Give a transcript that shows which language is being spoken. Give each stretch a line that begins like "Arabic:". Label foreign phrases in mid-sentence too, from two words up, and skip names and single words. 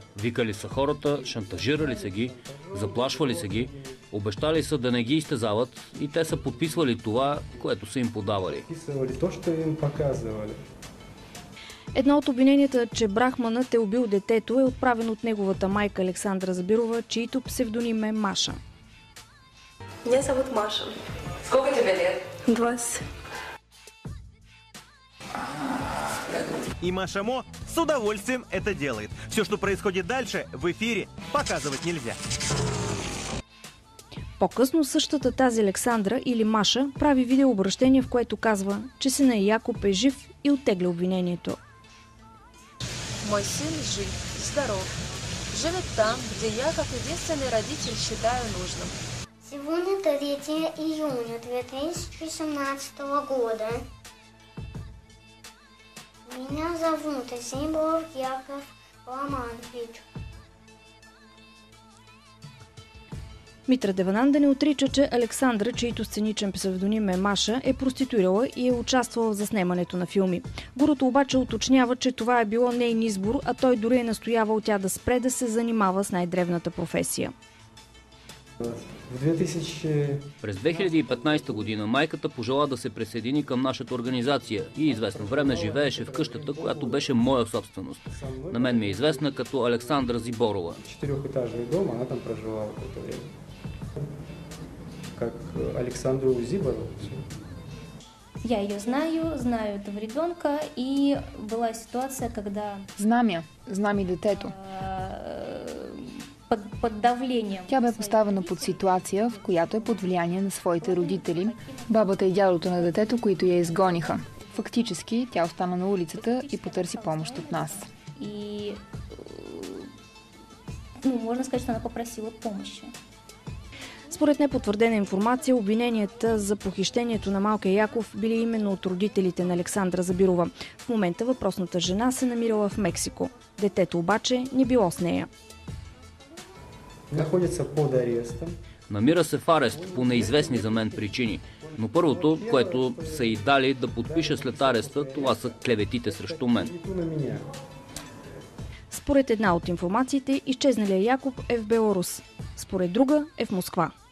Bulgarian: Викали са хората, шантажирали са ги, заплашвали са ги, обещали са да не ги изтезават и те са подписвали това, което са им подавали. Едно от обвиненията, че Брахманът е убил детето, е отправено от неговата майка Александра Забирова, чието псевдоним е Маша.
Russian: Меня зовут Маша. Сколько тебе лет? 20. И Маша Мо с удовольствием это делает. Все, что происходит дальше, в эфире показывать нельзя.
Bulgarian: По-късно същата тази Александра или Маша прави видеообращение, в което казва, че сина Якоб е жив и оттегля обвинението.
Russian: Мой сын жив, здоров. Живет там, где я, как единственный родитель, считаю нужным. Сегодня 3 июня 2018 года. Меня зовут Симбов Яков Ламанович.
Bulgarian: Митра Девананда не отрича, че Александра, чийто сценичен псевдоним е Маша, е проституирала и е участвала в заснемането на филми. Гурото обаче уточнява, че това е било нейн избор, а той дори е настоявал тя да спре да се занимава с най-древната професия. През 2015 година майката пожела да се присъедини към нашата организация и известно време живееше в къщата, която беше моя собственост. На мен ми е известна като Александра Зиборова.
Russian: 4-этажный дом, она там проживала какое-то время. Как Александру Зиборову. Я ее знаю этого ребенка, и была ситуация, когда...
Bulgarian: Знам и детето.
Russian: Под давлением.
Bulgarian: Тя бе поставена под ситуация, в която е под влияние на своите родители, бабата и дядото на детето, които я изгониха. Фактически, тя остана на улицата и потърси помощ от нас.
Russian: И, можно сказать, что она попросила помощи.
Bulgarian: Според непотвърдена информация, обвиненията за похищението на малкия Яков били именно от родителите на Александра Забирова. В момента въпросната жена се намирала в Мексико. Детето обаче не било с нея.
Russian: Находится под арестом.
Bulgarian: Намира се в арест по неизвестни за мен причини. Но първото, което са й дали да подпише след ареста, това са клеветите срещу мен. Според една от информациите, изчезналия Яков е в Беларус. Според друга е в Москва.